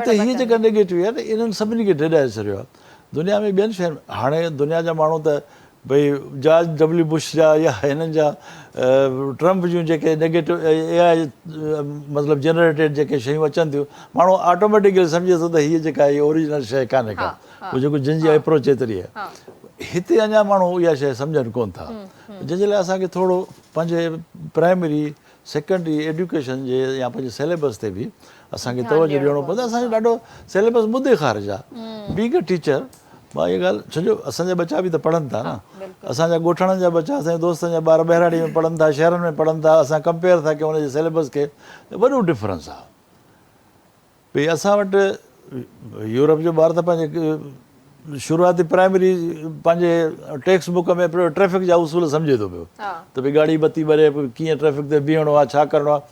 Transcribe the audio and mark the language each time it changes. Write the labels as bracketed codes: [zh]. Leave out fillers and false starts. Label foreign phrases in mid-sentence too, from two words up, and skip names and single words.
[sd] उते हीअ जेका नेगेटिव आहे त इन्हनि सभिनी खे डेॾाए छॾियो आहे। दुनिया में ॿियनि शयुनि हाणे दुनिया जा माण्हू त भई जॉर्ज W बुश जा या हिननि जा ट्रम्प जूं जेके [en] negative AI [sd] मतिलबु जनरेटेड जेके शयूं अचनि थियूं माण्हू ऑटोमेटिकली सम्झे थो त हीअ जेका आहे ओरिजिनल शइ कान्हे का उहो जेको जंहिंजी अप्रोच एतिरी आहे। हिते अञा माण्हू इहा शइ सम्झनि कोन था जंहिंजे लाइ असांखे थोरो पंहिंजे [en] primary secondary education [sd] जे या पंहिंजे सिलेबस ते बि असांखे तवजो ॾियणो पवंदो। असांजो ॾाढो सिलेबस मुदे ख़ारिज आहे। [en] being a teacher [sd] मां इहा ॻाल्हि छो असांजा बच्चा बि त पढ़नि था न। असांजा ॻोठाणनि जा बच्चा असांजे दोस्तनि जा ॿार ॿहिराड़ी में पढ़नि था शहरनि में पढ़नि था असां कंपेयर था कयूं हुनजे सिलेबस खे वॾो डिफरेंस आहे। भई असां वटि यूरोप जो ॿार त पंहिंजे शुरूआती प्राइमरी पंहिंजे [en] text book [sd] में पियो ट्रैफ़िक जा उसूल सम्झे थो पियो त भई गाड़ी बत्ती ॿरे कीअं ट्रैफ़िक ते बीहणो आहे छा करिणो आहे।